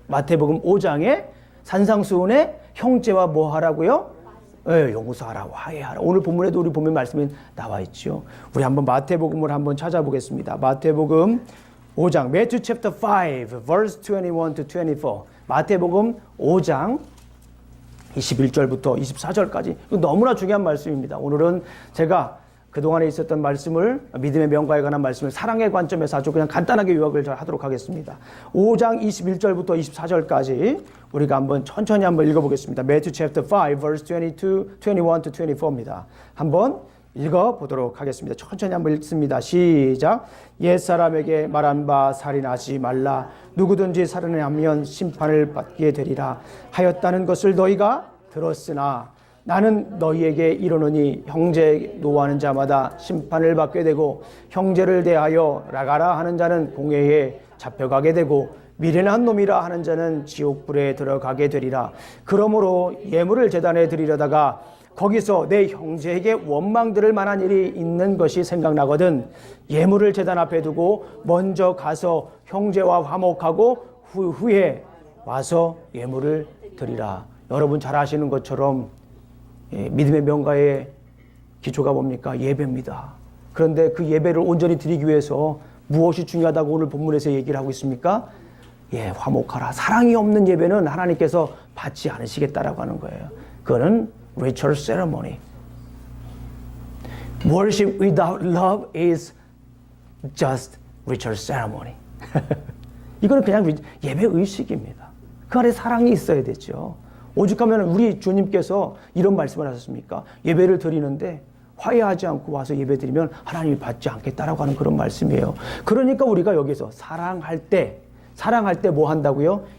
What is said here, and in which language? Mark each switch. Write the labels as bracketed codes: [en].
[ko] 마태복음 5장에 산상수훈에 형제와 뭐 하라고요? 네, 용서하라, 화해하라. 오늘 본문에도 우리 보면 말씀이 나와 있죠. 우리 한번 마태복음을 한번 찾아보겠습니다. 마태복음 5장, [en] Matthew chapter 5, verse 21 to 24. [ko] 마태복음 5장 21절부터 24절까지. 너무나 중요한 말씀입니다. 오늘은 제가 그동안에 있었던 말씀을, 믿음의 명과에 관한 말씀을 사랑의 관점에서 아주 그냥 간단하게 요약을 하도록 하겠습니다. 5장 21절부터 24절까지 우리가 한번 천천히 한번 읽어보겠습니다. [en] Matthew chapter 5 verse 21 to 24입니다. [ko] 한번 읽어보도록 하겠습니다. 천천히 한번 읽습니다. 시작. 옛사람에게 말한 바 살인하지 말라. 누구든지 살인하면 심판을 받게 되리라 하였다는 것을 너희가 들었으나 나는 너희에게 이르노니 형제 노하는 자마다 심판을 받게 되고 형제를 대하여 나가라 하는 자는 공회에 잡혀가게 되고 미련한 놈이라 하는 자는 지옥불에 들어가게 되리라. 그러므로 예물을 제단에 드리려다가 거기서 내 형제에게 원망 들을 만한 일이 있는 것이 생각나거든 예물을 제단 앞에 두고 먼저 가서 형제와 화목하고 후에 와서 예물을 드리라. 여러분 잘 아시는 것처럼 믿음의 명가의 기초가 뭡니까? 예배입니다. 그런데 그 예배를 온전히 드리기 위해서 무엇이 중요하다고 오늘 본문에서 얘기를 하고 있습니까? 화목하라. 사랑이 없는 예배는 하나님께서 받지 않으시겠다라고 하는 거예요. 그거는 [en] ritual ceremony. Worship without love is just ritual ceremony. [ko] 이거는 그냥 예배 의식입니다. 그 안에 사랑이 있어야 되죠. 오죽하면 우리 주님께서 이런 말씀을 하셨습니까? 예배를 드리는데 화해하지 않고 와서 예배 드리면 하나님이 받지 않겠다라고 하는 그런 말씀이에요. 그러니까 우리가 여기서 사랑할 때 뭐 한다고요?